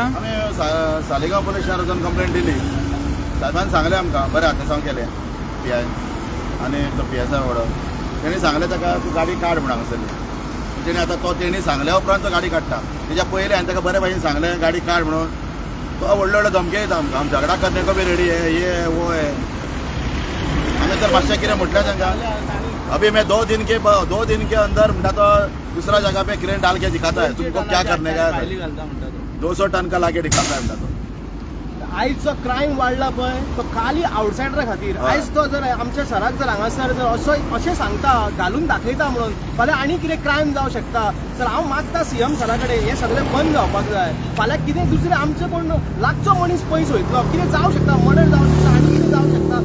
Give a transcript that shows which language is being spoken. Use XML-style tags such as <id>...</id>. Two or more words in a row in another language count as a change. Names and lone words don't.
<kok>आमी सालिगांव पुलीस स्टेशनार वचून कंप्लेंट दिली। साहेबान सांगलें आमकां बरें आत्मसांव केलें PI आनी तो PSI वाडो। तेणी सांगलें ताका तूं गाडी काड म्हणून हांगासरली। तेणी आतां तेणी सांगल्या उपरांत तो गाडी काडटा। तेच्या पयलीं हांवें ताका बरे भाशेन सांगलें गाडी काड म्हणून, तो व्हडल्यो व्हडल्यो धमकी दिता आमकां,</kok> <hi>आम झगडा करने को भी रेडी है, ये वो है।</hi> <kok>आमी तर मातशें कितें म्हटलें तांकां,</kok> <hi>अभी मैं 2 दिन के अंदर म्हणटा तो दूसरा जगह पे क्रेन डाल के दिखाता है, तुमको क्या करने का है? 200 टन का लाके दिखाता है म्हणटा तो।</hi> <kok>आयज जो क्रायम वाडला पळय तो खाली आउटसायडरा खातीर। आयज तो जर आमच्या सराक जर हांगासर जर अशें सांगता, घालून दाखयता म्हणून, फाल्यां आनी कितें क्रायम जावं शकता। सर हांव मागता CM सरा कडेन हें सगळें बंद जावपाक जाय। फाल्यां कितें दुसरें आमचें कोण लागचो मनीस पयस वयतलो, कितें जावं शकता, मर्डर जावं शकता, आनी कितें जावं शकता।</kok>